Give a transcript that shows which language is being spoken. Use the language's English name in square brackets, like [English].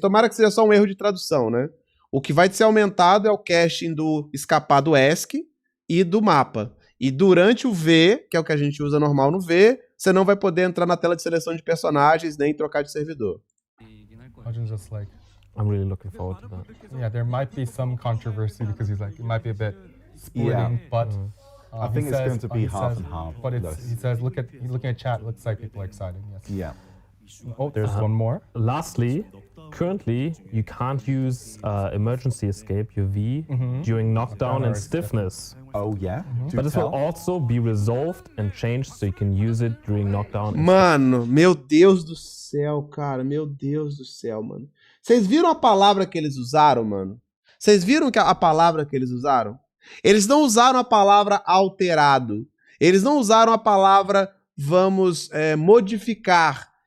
[Portuguese] Tomara que seja só um erro de tradução, né? O que vai ser aumentado é o caching do escapar do ESC e do mapa. E durante o V, que é o que a gente usa normal no V, você não vai poder entrar na tela de seleção de personagens nem trocar de servidor. [English] Imagine just like I'm really looking forward to that. Yeah, there might be some controversy because he's like, it might be a bit splitting, but I think it's going to be half and half. But he says, looking at chat, looks like people are excited. Yes. Yeah. Oh, there's one more. Lastly, currently you can't use emergency escape, your V, during knockdown and stiffness. Oh yeah? But this will also be resolved and changed so you can use it during knockdown. [Portuguese] Mano, meu Deus do céu, cara. Meu Deus do céu, mano. Vocês viram a palavra que eles usaram, mano? Vocês viram a palavra que eles usaram? Eles não usaram a palavra alterado. Eles não usaram a palavra vamos modificar.